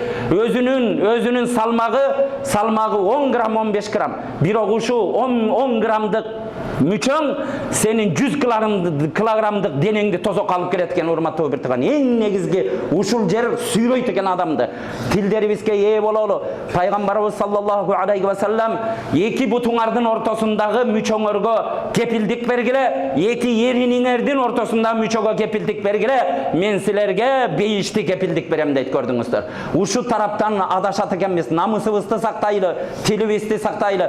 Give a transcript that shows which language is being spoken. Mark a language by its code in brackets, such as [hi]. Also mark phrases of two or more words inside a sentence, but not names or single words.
[ky] Өзүнүн салмагы 10 грамм 15 грамм. Бирок ушу 10 граммдык мүчөң сенин 100 килограммдык денеңди тозок алып келет экен. Урматтуу бир тууган, эң негизги ушул жер сүйрөйт экен адамды. Тилдерибизге ээ бололу. Пайгамбарыбыз [ar] صلى الله عليه وسلم [ky] эки бутуңардын ортосундагы мүчөңөргө кепилдик бергиле, эки эриниңердин ортосундагы мүчөгө кепилдик бергиле, мен силерге бейишти кепилдик берем дейт, көрдүңүздөр. Ушу тараптан адашат экенбиз. Намысыбызды сактайлы, тилибизди сактайлы.